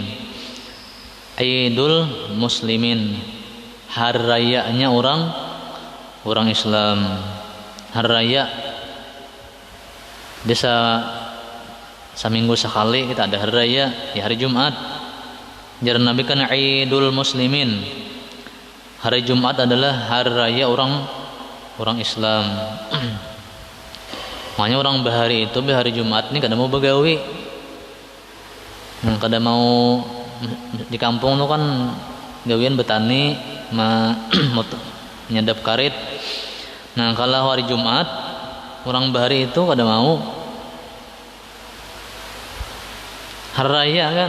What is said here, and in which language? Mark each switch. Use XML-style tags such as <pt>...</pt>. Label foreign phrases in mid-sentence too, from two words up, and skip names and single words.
<id>Idul Muslimin, hari rayanya orang Islam. Hari raya bisa seminggu sekali kita ada hari raya di hari Jumat. Jadi Nabi kan Idul Muslimin. Hari Jumat adalah hari raya orang Islam.</id> <bjn>Makanya orang bahari itu di hari Jumat ini kada mau begawi. Kada mau di kampung itu kan gawian betani, menyadap karit. Nah, kalau hari Jumat orang bahari itu kada mau hari raya kan.</bjn>